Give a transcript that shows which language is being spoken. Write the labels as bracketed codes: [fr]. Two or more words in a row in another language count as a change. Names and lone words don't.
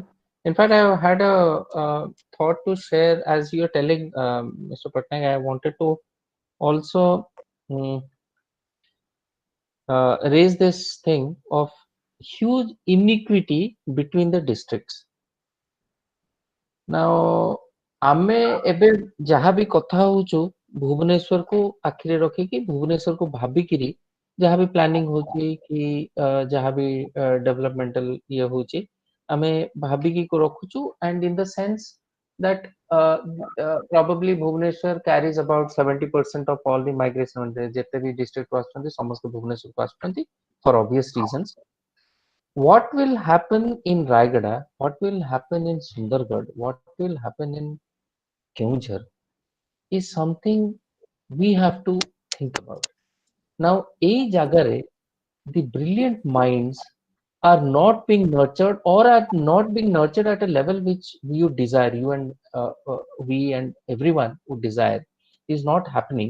[en] In fact, I had a thought to share as you're telling, Mr. Pattnaik. I wanted to also raise this thing of huge inequity between the districts. Now, [or] ଆମେ ଏବେ ଯାହା ବି କଥା ହଉଛୁ ଭୁବନେଶ୍ୱରକୁ ଆଖିରେ ରଖିକି ଭୁବନେଶ୍ୱରକୁ ଭାବିକିରି ଯାହା ବି ପ୍ଲାନିଂ ହଉଛି କି ଯାହା ବି ଡେଭଲପମେଣ୍ଟାଲ ଇଏ ହଉଛି ଆମେ ଭାବିକି ରଖୁଛୁ [en] and in the sense that probably Bhubaneswar carries about 70% of all the migration [or] ଯେତେ ବି district ଆସୁଛନ୍ତି ସମସ୍ତେ ଭୁବନେଶ୍ୱରକୁ ଆସୁଛନ୍ତି [en] for obvious reasons. What will happen in Raigada, what will happen in Sundargarh, what will happen in Keonjhar is something we have to think about. Now, a jagare, the brilliant minds are not being nurtured or are not being nurtured at a level which you desire, you and we and everyone would desire, is not happening.